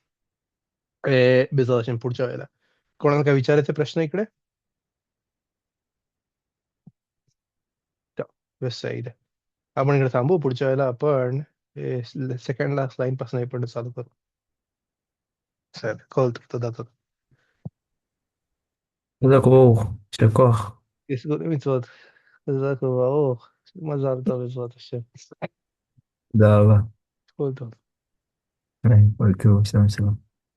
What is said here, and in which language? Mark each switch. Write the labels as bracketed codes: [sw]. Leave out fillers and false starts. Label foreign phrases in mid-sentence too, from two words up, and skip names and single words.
[mr] बेजाश पुढच्या वेळेला. कोणाला काय विचारायचे प्रश्न इकडे. बेस्ट आहे. आपण इकडे थांबू. पुढच्या वेळेला आपण [en] second last line [mr] पासून आपण चालू करू. सर कळतो जातो. [he] חזק וברוך, יישר כוח. יסגור מצוות. חזק וברוך. מזל טוב בעזרת השם. תודה רבה. כל טוב. כל טוב, שלום שלום.